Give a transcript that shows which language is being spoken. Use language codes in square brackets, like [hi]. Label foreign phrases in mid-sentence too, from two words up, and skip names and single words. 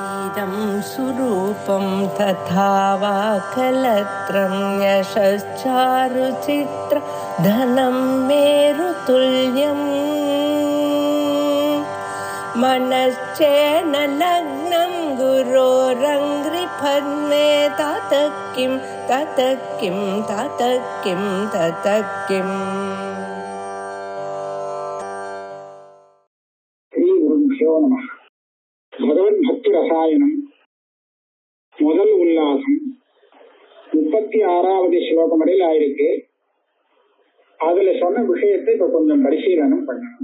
[sa] इदं सुरूपं तथा वा कलत्रं यशश्चारुचित्र धनं मेरुतुल्यम् मनश्चेन लग्नं गुरोरङ्घ्रिपद्मे ततः किं ततः किं ततः किं ततः किम्. [ta] பகவத் பக்தி ரசாயனம் முதல் உல்லாசம் 36வது ஸ்லோகம் வரையில் ஆயிருக்கு. அதுல சொன்ன விஷயத்தை இப்ப கொஞ்சம் பரிசீலனம் பண்ணணும்.